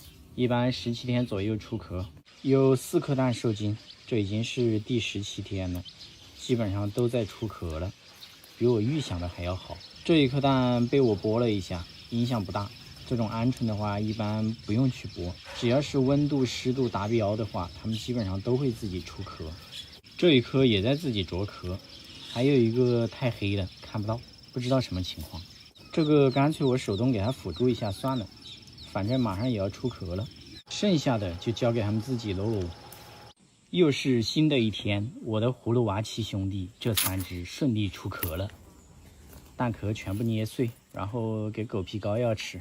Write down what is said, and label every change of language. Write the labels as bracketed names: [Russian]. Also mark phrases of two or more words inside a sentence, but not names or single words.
[Chinese] 一般17天左右出殼，有4顆蛋受精，這已經是第17天了，基本上都在出殼了。比我預想的還要好。這一顆蛋被我剝了一下，影響不大。這種鵪鶉的話，一般不用去剝，只要是溫度、濕度達標的話，它們基本上都会自己出殼。這一顆也在自己啄殼，還有一個太黑了，看不到，不知道什麼情況。這個乾脆我手動給它輔助一下算了，反正馬上也要出殼了，剩下的就交給他們自己嘍。又是新的一天，我的葫蘆娃7兄弟這3隻順利出殼了，蛋殼全部捏碎，然後給狗皮膏药吃。